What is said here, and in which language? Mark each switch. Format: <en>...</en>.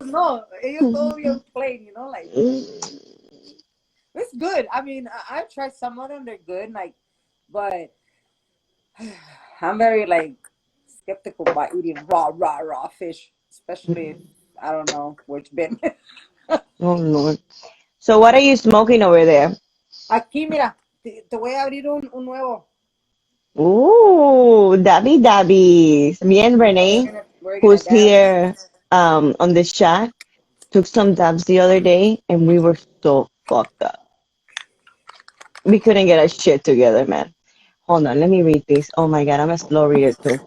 <es>ellos no, ellos todo bien</es> <en>plain, like it's good. I mean, I've tried some of them; they're good. Like, but I'm very like skeptical about eating raw fish, especially if I don't know which bit. Oh Lord. So what are you smoking over there?</en> <es>Aquí, mira, te voy a abrir un nuevo.</es> <en>Ooh, dabby dabbies. Me and Yeah, Renee, we're gonna who's dab. here on this chat, took some dabs the other day and we were so fucked up. We couldn't get our shit together, man. Hold on, let me read this. Oh my God, I'm a slow reader too.</en>